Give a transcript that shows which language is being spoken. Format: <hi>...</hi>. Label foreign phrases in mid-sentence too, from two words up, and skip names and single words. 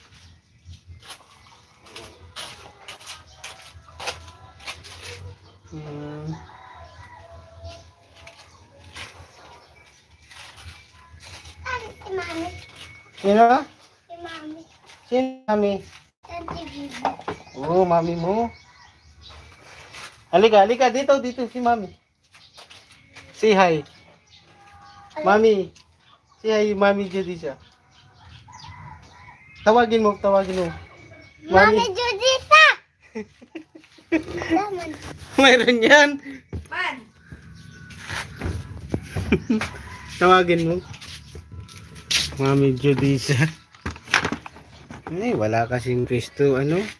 <tl>Ano si Mami? Sino? Si Mami. Sino mami? Sa TV. Oo, mami mo. Halika dito si mami.</tl> <en>Say hi. Mami. Say hi, mami Judisa.</en> <tl>Tawagin mo. Mami Judisa! Laman. Mayroon yan. Man! Tawagin mo. Mami Judisa. Wala kasing pisto, ano?</tl>